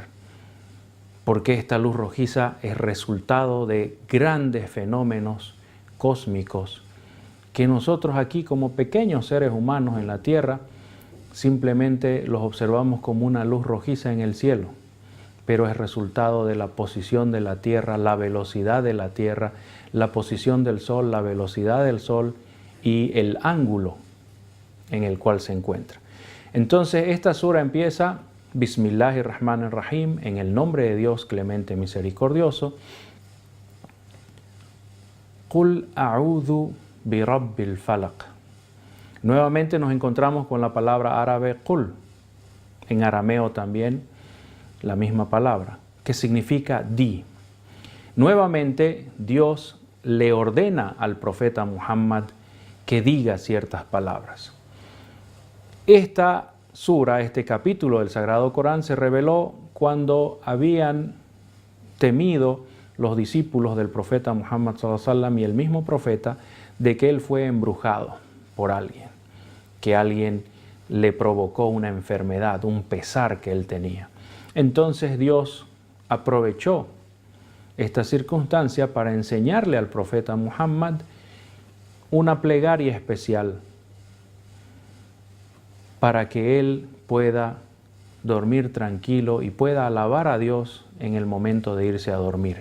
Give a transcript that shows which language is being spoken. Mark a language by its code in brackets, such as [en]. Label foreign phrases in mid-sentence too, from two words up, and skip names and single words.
[es] Porque esta luz rojiza es resultado de grandes fenómenos cósmicos que nosotros aquí como pequeños seres humanos en la tierra simplemente los observamos como una luz rojiza en el cielo, pero es resultado de la posición de la tierra, la velocidad de la tierra, la posición del sol, la velocidad del sol y el ángulo en el cual se encuentra. Entonces esta sura empieza [ar] بسم الله الرحمن الرحيم, [es] en el nombre de Dios clemente misericordioso. [ar] قل أعوذ برب الفلق. [es] Nuevamente nos encontramos con la palabra árabe qul, en arameo también la misma palabra, que significa di. Nuevamente Dios le ordena al profeta Muhammad que diga ciertas palabras. Esta sura, este capítulo del Sagrado Corán se reveló cuando habían temido los discípulos del profeta Muhammad [ar] صلى الله عليه وسلم [es] y el mismo profeta de que él fue embrujado por alguien, que alguien le provocó una enfermedad, un pesar que él tenía. Entonces Dios aprovechó esta circunstancia para enseñarle al profeta Muhammad una plegaria especial para que él pueda dormir tranquilo y pueda alabar a Dios en el momento de irse a dormir.